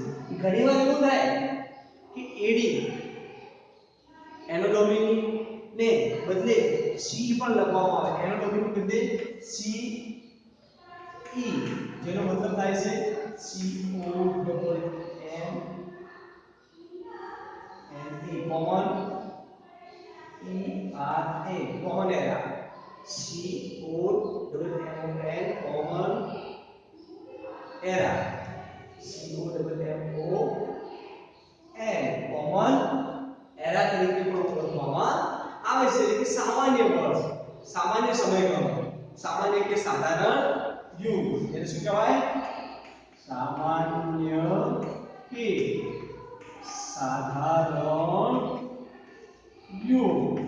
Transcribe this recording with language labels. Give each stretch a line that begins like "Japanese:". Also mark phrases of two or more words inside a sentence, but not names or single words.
Gujarati: ઘણીવાર એવું થાય કે એડી એનો ડોમિની ને બદલે સી પણ લખવામાં આવે. એનો ડોમિની બદલે સી ઈ જેનો મતલબ થાય છે સી ઓ ડબલ એન
English: common common era C O double M O N common era C O double M O N common era
Gujarati: તરીકે પણ ઓળખવામાં આવે છે. એટલે કે સામાન્ય વર્ષ, સામાન્ય સમયગાળો, સામાન્ય કે સાધારણ યુગ. એટલે શું કહેવાય? સામાન્ય કે સાધારણ યુગ.